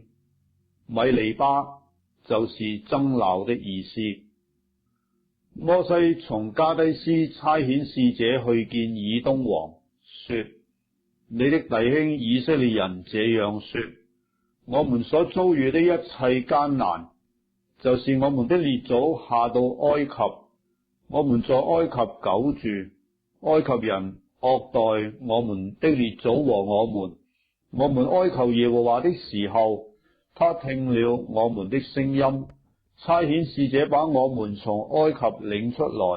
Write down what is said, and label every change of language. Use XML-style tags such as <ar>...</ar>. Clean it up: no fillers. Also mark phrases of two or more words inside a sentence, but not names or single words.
<zh>米利巴就是爭鬧的意思。摩西從加低斯差遣使者去見以東王，說：你的弟兄以色列人這樣說，我們所遭遇的一切艱難，就是我們的列祖下到埃及，我們在埃及久住，埃及人惡待我們的列祖和我們哀求耶和華的時候，他聽了我們的聲音，差遣使者把我們從埃及領出來。</zh>